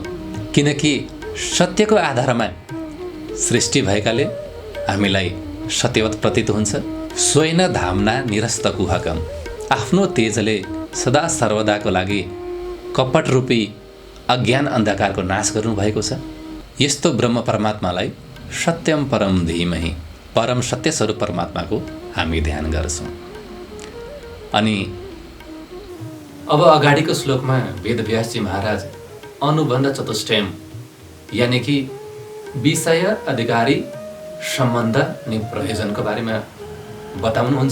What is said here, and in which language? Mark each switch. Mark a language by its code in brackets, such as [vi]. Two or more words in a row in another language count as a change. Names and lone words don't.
[ne] किनकि सत्यको आधारमा सृष्टि भएकाले हामीलाई सत्यवत प्रतीत हुन्छ। [sa] स्वयं धामना निरस्त कुहकम, [ne] आफ्नो तेजले सदा सर्वदाको लागि कपट रूपी अज्ञान अन्धकारको नाश गर्नुभएको छ। यस्तो ब्रह्म परमात्मालाई [sa] सत्यम परम धीमहि, [ne] परम सत्य स्वरूप परमात्माको हामी ध्यान गर्छौँ। अनि अब अगाडिको श्लोकमा वेदव्यासजी महाराज [sa] अनुबन्ध चतुष्टयम [ne] यानि कि विषय, अधिकारी, सम्बन्ध अनि प्रयोजनको बारेमा बताउनुहुन्छ।